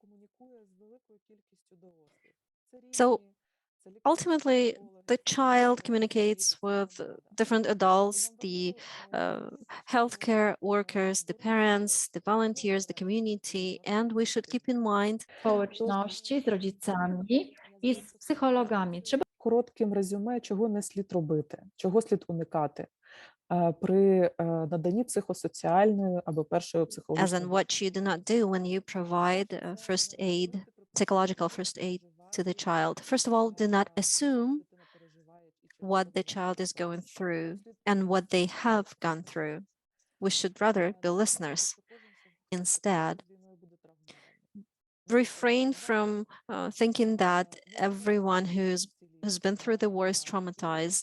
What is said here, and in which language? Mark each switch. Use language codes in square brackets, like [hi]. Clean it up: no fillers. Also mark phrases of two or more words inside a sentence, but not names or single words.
[en] So ultimately, the child communicates with different adults, the healthcare workers, the parents, the volunteers, the community, and we should keep in mind [pl] społeczności z rodzicami [uk] і з психологами. [pl] Trzeba [uk] коротким резюме, чого не слід робити, чого слід уникати при наданні психосоціальної або першої [en] as in [uk] психологічної. [en] what you do not do when you provide first aid, psychological first aid to the child. First of all, do not assume what the child is going through and what they have gone through. We should rather be listeners. Instead, refrain from thinking that everyone who's been through the war is traumatized.